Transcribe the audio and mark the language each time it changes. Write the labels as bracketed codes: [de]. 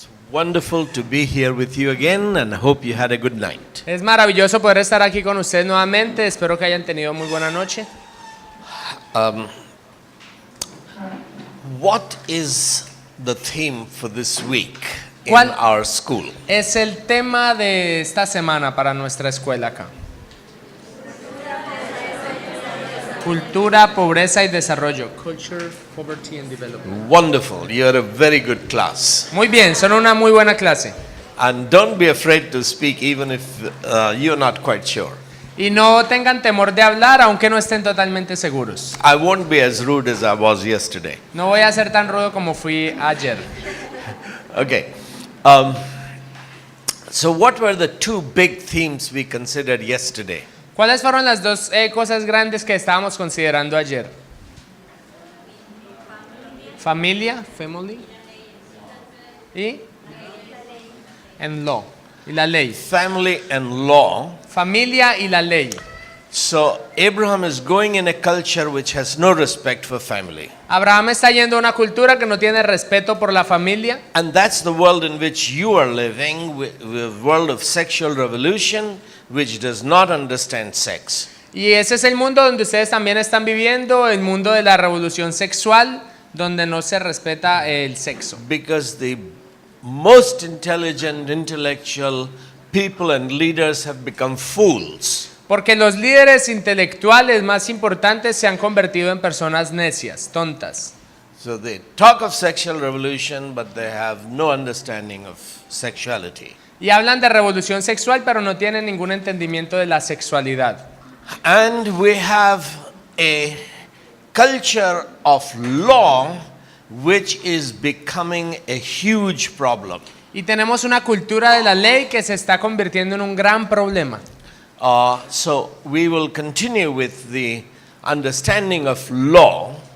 [en] wonderful to be here with you again, and I hope you had a good night. [es] Es maravilloso poder estar aquí con ustedes nuevamente. Espero que hayan tenido muy buena noche. [en] What is the theme for this week in [es] ¿Cuál [en] our school? [es] es el tema de esta semana para nuestra escuela acá? Cultura, pobreza y desarrollo. [en] Culture, poverty and development. Wonderful. You're a very good class. [es] Muy bien, son una muy buena clase. [en] And don't be afraid to speak even if you're not quite sure. [es] Y no tengan temor de hablar aunque no estén totalmente seguros. [en] I won't be as rude as I was yesterday. [es] No voy a ser tan rudo como fui ayer. [en] Okay. So what were the two big themes we considered yesterday? [es] ¿Cuáles fueron las dos cosas grandes que estábamos considerando ayer? Familia, family, y [en] and law, [es] y la ley. [en] Family and law. [es] Familia y la ley. [en] So Abraham is going in a culture which has no respect for family. [es] Abraham está yendo a una cultura que no tiene respeto por la familia. [en] And that's the world in which you are living, with world of sexual revolution, which does not understand sex. [es] Y ese es el mundo donde ustedes también están viviendo, el mundo de la revolución sexual, donde no se respeta el sexo. [en] Because the most intelligent, intellectual people and leaders have become fools. [es] Porque los líderes intelectuales más importantes se han convertido en personas necias, tontas. [en] So they talk of sexual revolution, but they have no understanding of sexuality. [es] Y hablan de revolución sexual, pero no tienen ningún entendimiento de la sexualidad. [en] And we have a culture of law which is becoming a huge problem. [es] Y tenemos una cultura de la ley que se está convirtiendo en un gran problema. [en] So we will continue with the understanding of law.